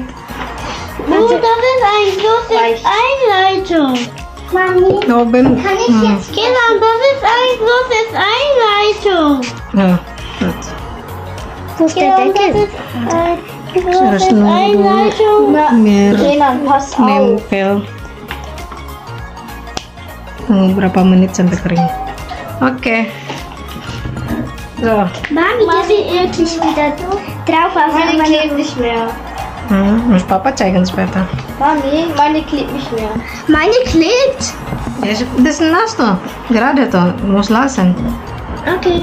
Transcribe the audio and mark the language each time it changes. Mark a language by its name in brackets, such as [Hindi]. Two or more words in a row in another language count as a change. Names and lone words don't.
[German] Oh, das ist ein großes Einleitung. Mami, Oben. kann ich jetzt gehen? Das ist ein großes Einleitung. Ja, gut. Wo ist der Deckel? Das ist ein [Indonesian] Terus [German] großes [Indonesian] nunggu [German] Einleitung. [Indonesian] biar [German] Renan, pass auf. [Indonesian] nempel. Tunggu berapa menit sampai kering. Oke. [German] So. Mami, das ist wirklich wieder drauf. Meine klebt nicht mehr. Muss Papa zeigen später. Mami, meine klebt nicht mehr. Meine klebt. Ya, das ist nass tuh. Gerade tuh. Muss lassen. Okay.